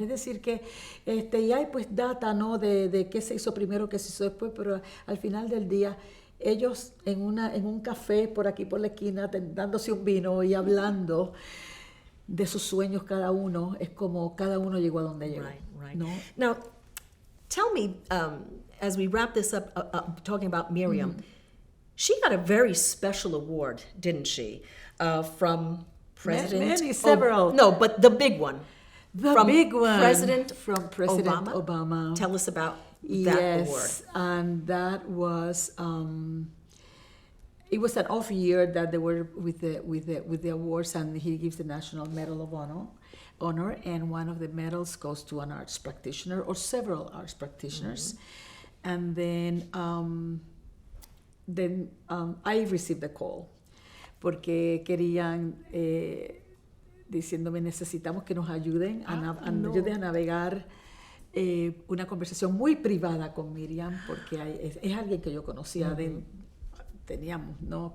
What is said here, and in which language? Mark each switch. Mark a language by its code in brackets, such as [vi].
[es] Es decir que, y hay pues data, ¿no? de qué se hizo primero, qué se hizo después, pero al final del día, ellos en un café por aquí, por la esquina, dándose un vino y hablando de sus sueños cada uno, es como cada uno llegó a donde llegó. [en] Right. [es] ¿No? [en] Now, tell me, as we wrap this up, talking about Miriam, she got a very special award, didn't she? From President... several. No, but the big one. The big one. From President Obama. Tell us about that award. Yes, and that was... it was an off year that they were with the awards, and he gives the National Medal of Honor, and one of the medals goes to an arts practitioner or several arts practitioners. And then I received a call [es] porque querían, diciéndome, necesitamos que nos ayuden ayuden a navegar una conversación muy privada con Miriam, porque es alguien que yo conocía, teníamos, ¿no?